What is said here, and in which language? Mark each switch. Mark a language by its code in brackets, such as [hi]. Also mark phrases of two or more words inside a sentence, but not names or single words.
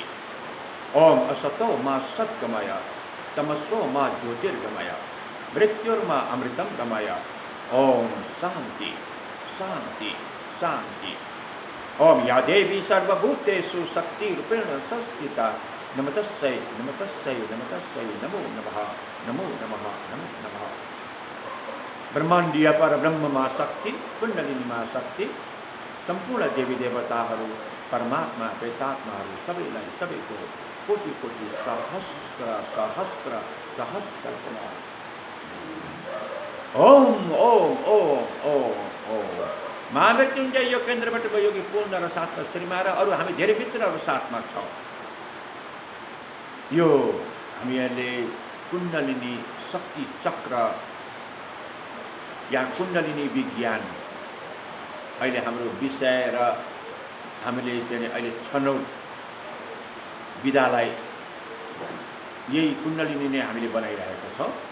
[sa] ओम असतो मा सद्गमय तमसो मा ज्योतिर्गमय मृत्युर्मा अमृतं गमय। ओम शांति शांति शांति। ओम या देवी सर्वभूतेषु शक्तिरूपेण संस्थिता नमस्तस्यै नमस्तस्यै नमस्तस्यै नमो नमः नमो नमः नमो नमः। [ne] ब्रह्माण्डीय पर ब्रह्ममा शक्ति कुण्डलिनी मा शक्ति सम्पूर्ण देवी देवताहरू परमात्मा प्रेतात्माहरू सबैलाई सबैको कोटि कोटि सहस्र सहस्र सहस्र प्रणाम। [sa] ओम ओम ओम ओम ओम। [ne] महामृत्युञ्जय यो केन्द्रबाट योगी पूर्ण र साथमा श्रीमा र अरू हामी धेरै मित्रहरू साथमा छौँ। यो हामीहरूले कुण्डलिनी शक्ति चक्र या कुण्डलिनी विज्ञान अहिले हाम्रो विषय र हामीले चाहिँ अहिले छनौट विधालाई यही कुण्डलिनी नै हामीले बनाइरहेका छौँ।